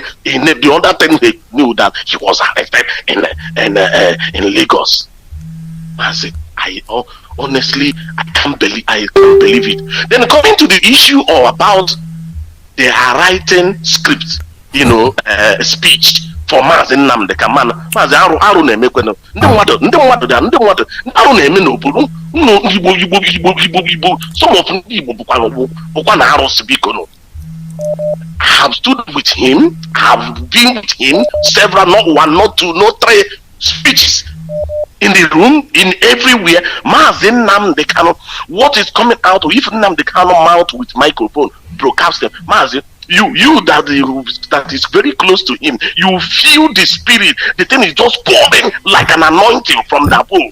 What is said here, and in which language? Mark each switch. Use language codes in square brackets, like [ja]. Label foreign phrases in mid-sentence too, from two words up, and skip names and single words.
[en] In the other thing they knew that he was arrested in Lagos. Mazi, honestly, I can't believe it. Then coming to the issue about they are writing scripts, speech for Mazi Nnamdi Kanu. [ig] Mazi arụ na-emekwe na ndị mmadụ arụ na-eme n'obodo Igbo. [en] Some of [ig] ndị Igbo bụkwa na arụsị biko no. [en] I have stood with him, I have been with him several, not one, not two, not three speeches. In the room, in everywhere, Mazi Nnamdi Kanu, what is coming out, if Nnamdi Kanu mouth with microphone, broadcast them, Mazi, you that is very close to him, you feel the spirit, the thing is just pouring like an anointing from the above.